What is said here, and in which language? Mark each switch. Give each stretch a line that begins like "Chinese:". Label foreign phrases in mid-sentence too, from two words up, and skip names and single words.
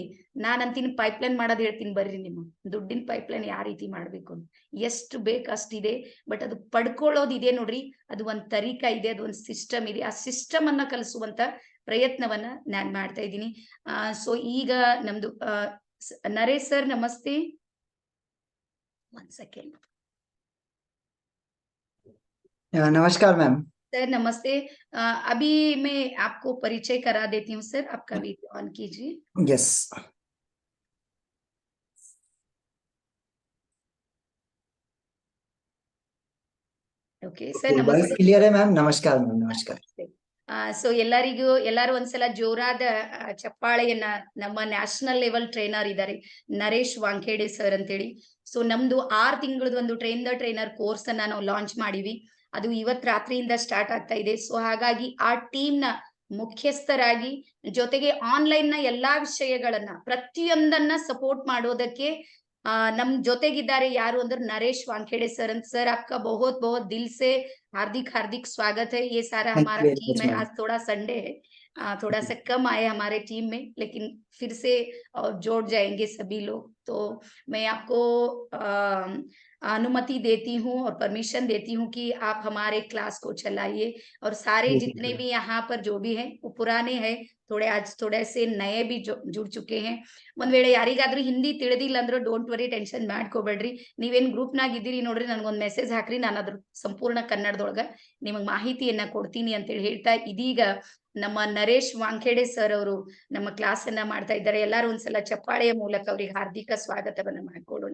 Kannada: ನಾನ್ ಅಂತೀನಿ ಪೈಪ್ಲೈನ್ ಮಾಡೋದ್ ಹೇಳ್ತೀನಿ ಬರ್ರಿ, ನಿಮ್ಮ ದುಡ್ಡಿನ ಪೈಪ್ಲೈನ್ ಯಾವ ರೀತಿ ಮಾಡ್ಬೇಕು ಅಂತ. ಎಷ್ಟು ಬೇಕು ಅಷ್ಟಿದೆ, ಬಟ್ ಅದು ಪಡ್ಕೊಳ್ಳೋದಿದೆ ನೋಡ್ರಿ, ಅದು ಒಂದ್ ತರೀಕಾ ಇದೆ, ಅದು ಒಂದ್ ಸಿಸ್ಟಮ್ ಇದೆ. ಆ ಸಿಸ್ಟಮ್ ಅನ್ನ ಕಲಿಸುವಂತ ಪ್ರಯತ್ನವನ್ನ ನಾನ್ ಮಾಡ್ತಾ ಇದ್ದೀನಿ. ಸೊ ಈಗ ನಮ್ದು ನರೇಶ್ ಸರ್ ನಮಸ್ತೆ.
English: One second.
Hindi: नमस्कार मैम। सर नमस्ते। अभी मैं आपको परिचय करा देती हूँ सर, आपका
English: video on
Hindi: कीजिए। यस। ओके सर नमस्ते। क्लियर है मैम? नमस्कार मैम। नमस्कार।
Kannada: ಸೊ ಎಲ್ಲರೂ ಒಂದ್ಸಲ ಜೋರಾದ ಚಪ್ಪಾಳೆಯನ್ನ, ನಮ್ಮ
English: national level trainer
Kannada: ಇದ್ದಾರೆ ನರೇಶ್ ವಾಂಖೇಡೆ ಸರ್ ಅಂತೇಳಿ. ಸೊ ನಮ್ದು 6 ತಿಂಗಳದ ಒಂದು
English: train the trainer course
Kannada: ಅನ್ನ ನಾವು ಲಾಂಚ್ ಮಾಡಿವಿ. ಅದು ಇವತ್ ರಾತ್ರಿಯಿಂದ ಸ್ಟಾರ್ಟ್ ಆಗ್ತಾ ಇದೆ. ಸೊ ಹಾಗಾಗಿ ಆ ಟೀಮ್ ನ ಮುಖ್ಯಸ್ಥರಾಗಿ, ಜೊತೆಗೆ ಆನ್ಲೈನ್ ನ ಎಲ್ಲಾ ವಿಷಯಗಳನ್ನ ಪ್ರತಿಯೊಂದನ್ನ ಸಪೋರ್ಟ್ ಮಾಡೋದಕ್ಕೆ ನಮ್ ಜೊತೆಗಿದ್ದಾರೆ. ಯಾರು ಅಂದ್ರೆ ನರೇಶ್ वानखेड़े सर ಅಂತ. सर आपका बहुत बहुत दिल से हार्दिक हार्दिक स्वागत है। ये सारा हमारा टीम है। आज थोड़ा संडे है, थोड़ा सा कम आए हमारे टीम में, लेकिन फिर से जोड़ जाएंगे सभी लोग। तो मैं आपको अनुमति देती हूँ और परमिशन देती हूँ कि आप हमारे क्लास को चलाइए। और सारे जितने भी यहाँ पर जो भी हैं वो पुराने हैं, आज थोड़े से नए भी जुड़ चुके हैं। ಒಂದ್ ವೇಳೆ ಯಾರಿಗಾದ್ರೂ ಹಿಂದಿ ತಿಳಿದಿಲ್ಲ ಅಂದ್ರೆ
English: don't worry,
Kannada: ಟೆನ್ಷನ್ ಮಾಡ್ಕೋಬೇಡ್ರಿ. ನೀವೇನ್ ಗ್ರೂಪ್ ನಾಗ ಇದ್ದೀರಿ ನೋಡ್ರಿ, ನನ್ಗೊಂದ್ ಮೆಸೇಜ್ ಹಾಕ್ರಿ, ನಾನು ಅದ್ರ ಸಂಪೂರ್ಣ ಕನ್ನಡದೊಳಗ ನಿಮಗ್ ಮಾಹಿತಿಯನ್ನ ಕೊಡ್ತೀನಿ ಅಂತೇಳಿ ಹೇಳ್ತಾ, ಇದೀಗ ನಮ್ಮ ನರೇಶ್ ವಾಂಖೇಡೆ ಸರ್ ಅವರು ನಮ್ಮ ಕ್ಲಾಸ್ ಅನ್ನ ಮಾಡ್ತಾ ಇದ್ದಾರೆ. ಎಲ್ಲಾರು ಒಂದ್ಸಲ ಚಪ್ಪಾಳೆಯ ಮೂಲಕ ಅವ್ರಿಗೆ ಹಾರ್ದಿಕ ಸ್ವಾಗತವನ್ನ ಮಾಡ್ಕೊಡೋಣ.